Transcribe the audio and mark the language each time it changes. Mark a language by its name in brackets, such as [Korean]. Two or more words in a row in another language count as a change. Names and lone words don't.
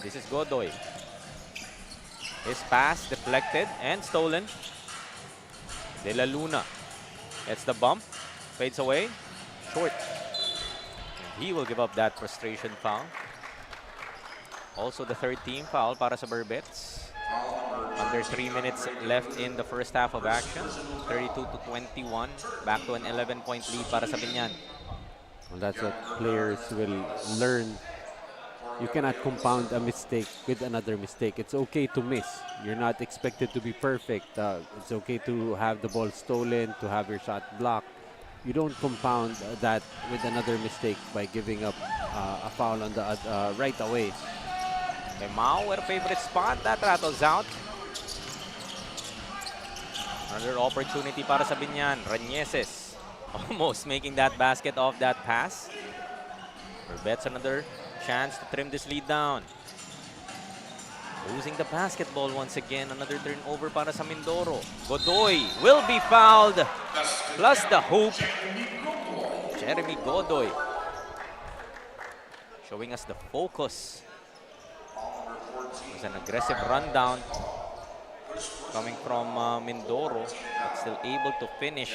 [English] This is Godoy. His pass deflected and stolen. De La Luna gets the bump, fades away, short. And he will give up that frustration foul. Also the third team foul [Filipino] para sa [English] Berbets. Under 3 minutes left in the first half of action. 32-21. Back to an 11-point lead [Filipino] para sa [English] Biñan. Well, that's what players will learn. You cannot compound a mistake with another mistake. It's okay to miss. You're not expected to be perfect. It's okay to have the ball stolen, to have your shot blocked. You don't compound that with another mistake by giving up a foul on the right away. Hemao with a favorite spot. That rattles out. Another opportunity [Filipino] para sa [English] Biñan. Rañeses almost making that basket off that pass. Berbets another chance to trim this lead down. Losing the basketball once again. Another turnover [Filipino] para sa [English] Mindoro. Godoy will be fouled. Plus the hoop. Jeremy Godoy showing us the focus. It was an aggressive rundown coming from Mindoro, but still able to finish.